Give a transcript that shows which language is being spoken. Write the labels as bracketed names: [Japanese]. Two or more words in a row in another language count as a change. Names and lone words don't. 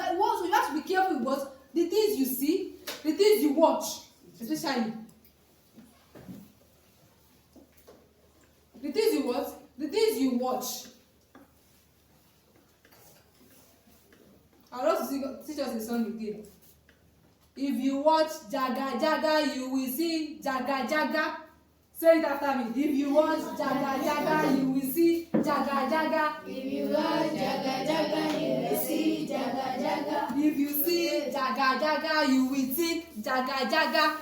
[English] So you have to be careful with what the things you see, the things you watch, especially the things you watch, the things you watch. I would love to teach us a song again. If you watch Jaga Jaga, you will see Jaga Jaga. Say it after me. If you watch Jaga Jaga, you will see Jaga Jaga. If you watch Jaga Jaga, you will see Jaga Jaga. If you see Jaga Jaga, you will think Jaga Jaga.